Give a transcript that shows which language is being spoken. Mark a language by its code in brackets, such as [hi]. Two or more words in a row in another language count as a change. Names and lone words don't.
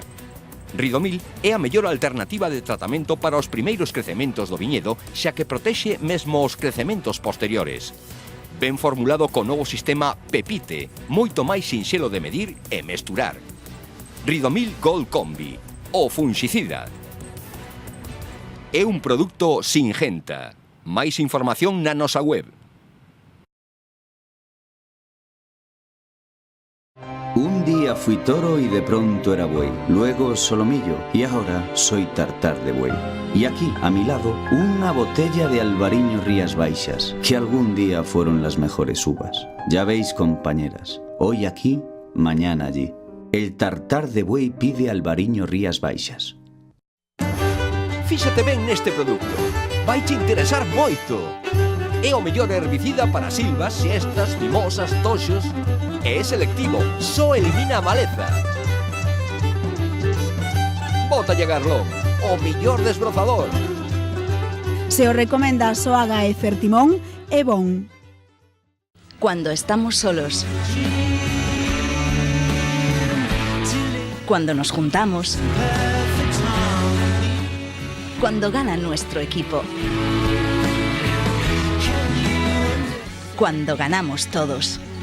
[gl] Ridomil é a mellor alternativa de tratamento para os primeiros crecementos do viñedo, xa que protexe mesmo os crecementos posteriores. Ben formulado co novo sistema Pepite, moito máis sinxelo de medir e mesturar. Ridomil Gold Combi, o fungicida. É un produto Singenta. Máis información na nosa web. [es] Un día fui toro y de pronto era buey, luego solomillo y ahora soy tartar de buey. Y aquí, a mi lado, una botella de Albariño Rías Baixas, que algún día fueron las mejores uvas. Ya veis, compañeras, hoy aquí, mañana allí. El tartar de buey pide Albariño Rías Baixas. [gl] Fíxate ben neste produto. Vai te interesar moito. É o mellor herbicida para silvas, siestas, mimosas, toxos. É selectivo, só elimina a maleza. Bótalle Garlón, o mellor desbrozador. Se o recomenda Soaga e Fertimón, é bon. [es] Cuando estamos solos. Cuando nos juntamos. Cuando gana nuestro equipo. Cuando ganamos todos.